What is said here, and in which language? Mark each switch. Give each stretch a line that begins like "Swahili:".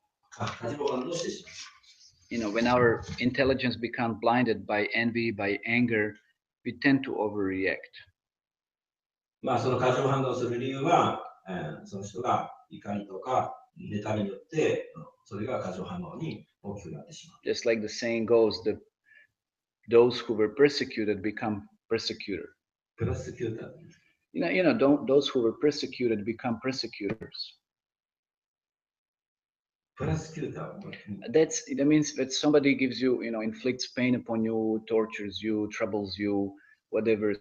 Japanese: 過剰反応してしまった。
English: When our intelligence becomes blinded by envy, by anger, we tend to overreact.
Japanese: まあその過剰反応する理由は、その人が怒りとか妬みによってそれが過剰反応に大きくなってしまう。
English: Just like the saying goes, those who were persecuted become persecutor. Persecutor. Those who were persecuted become persecutors. Persecutor. That means that somebody gives you, inflicts pain upon you, tortures you, troubles you, whatever.